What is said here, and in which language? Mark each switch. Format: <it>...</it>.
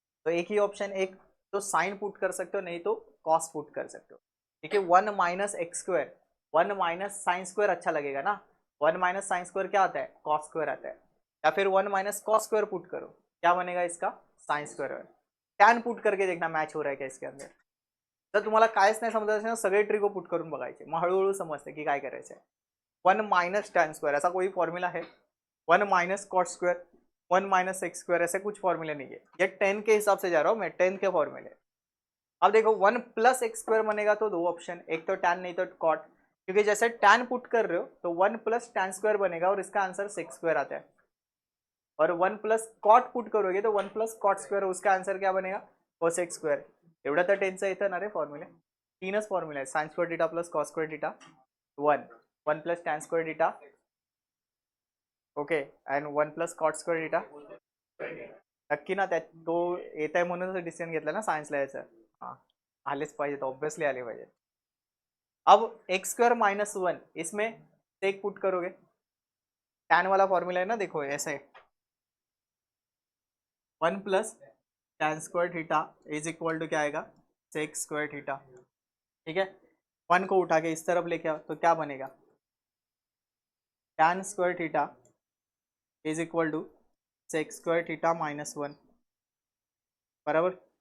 <hi>तो एक ही ऑप्शन, एक तो साइन पुट कर सकते हो, नहीं तो कॉस पुट कर सकते हो। ठीक है, 1 minus x square, 1 minus sine square अच्छा लगेगा ना, 1 माइनस साइन स्क्वायर क्या आता है कॉस स्क्वायर आता है, या फिर 1 माइनस कॉस स्क्वायर पुट करो, क्या बनेगा इसका साइन स्क्वायर। टॅन पुट करके देखना मॅच हो रहा है क्या इसके अंदर।</hi> <mr>जर तुम्हाला कायच नाही समजत असेल ना, सगळे ट्रिगो पुट करून बघायचे, मग हळूहळू समजते की काय करायचं आहे।</mr> <hi>1 माइनस टॅन स्क्वायर ऐसा कोई फॉर्मूला है, 1 minus cot square, 1 minus x square, ऐसे कुछ फॉर्मूले नहीं है, ये 10 के हिसाब से जा रहा हूँ मैं, 10 के फॉर्मूले। अब देखो 1 प्लस एक्स स्क्वायर बनेगा तो दो ऑप्शन, एक तो टैन नहीं तो कॉट, क्योंकि जैसे tan पुट कर रहे हो तो 1 प्लस tan स्क्वायर बनेगा और इसका आंसर सेक स्क्वायर आता है, और 1 प्लस कॉट पुट करोगे तो 1 प्लस कॉट स्क्वायर, उसका आंसर क्या बनेगा, कोसेक स्क्वायर.</hi> <mr>एवढा तर टेन्शन येतं ना रे फॉर्म्युले. तीनच फॉर्म्युला आहे, sine square theta plus cos square theta 1 plus tan square theta, okay, and 1 plus cot square theta. नक्की ना, त्यात तो येत आहे म्हणूनच डिसिजन घेतला ना सायन्सला याचं. हां, आलेच पाहिजेत, ऑब्वियसली आले पाहिजे.</mr> <hi>अब एक्स स्क्वायर माइनस 1 इसमें सेक पुट करोगे, टैन वाला फॉर्मूला है ना, देखो ऐसे 1 plus tan square theta is equal to क्या आएगा, सेक स्क्वायर थीटा. ठीक है, 1 को उठा के इस तरफ लेके आओ तो क्या बनेगा, tan square theta is equal to sec square theta minus 1, बराबर.</hi>